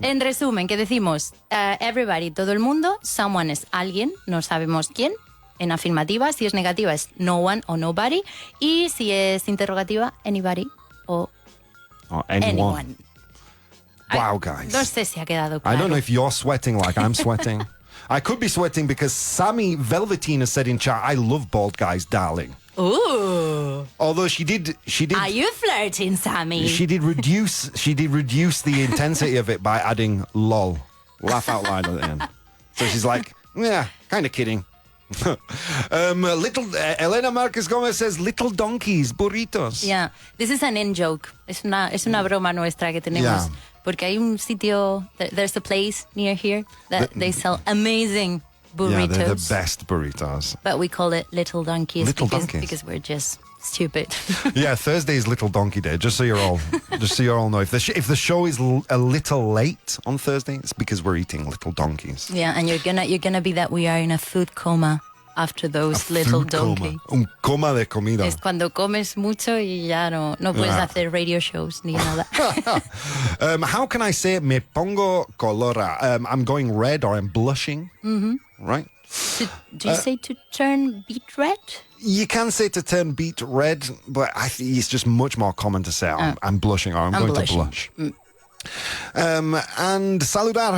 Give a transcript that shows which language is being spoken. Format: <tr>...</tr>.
<es>En resumen, que decimos everybody, todo el mundo, someone es alguien, no sabemos quién. En afirmativa, si es negativa es no one o nobody. Y si es interrogativa, anybody o anyone.</es> <en>Wow, guys.</en> <es>No sé si ha quedado claro.</es> <en>I don't know if you're sweating like I'm sweating. I could be sweating because Sammy Velveteen said in chat, I love bald guys, darling. Ooh. Although she did. Are you flirting, Sammy? She did reduce the intensity of it by adding lol. Laugh out loud at the end. So she's like, yeah, kind of kidding. Elena Marquez Gomez says little donkeys, burritos. Yeah, this is an in-joke.</en> <es>Es una broma nuestra que tenemos.</es> <en>Yeah.</en> <es>Porque hay un sitio,</es> <en>there's a place near here that they sell amazing burritos. Yeah, they're the best burritos. But we call it little donkeys donkeys. because we're just stupid. Yeah, Thursday is Little Donkey Day. Just so you all know, if the show is a little late on Thursday, it's because we're eating little donkeys. Yeah, and you're gonna be that we are in a food coma after those A little food coma. donkey.</en> <es>Un coma de comida. Es cuando comes mucho y ya no puedes hacer radio shows ni nada.</es> <en>How can I say</en> <es>me pongo colora?</es> <en>I'm going red or I'm blushing, right? Do you say to turn beet red? You can say to turn beet red, but I think it's just much more common to say I'm blushing or I'm going blushing. to blush. And saludar.</en>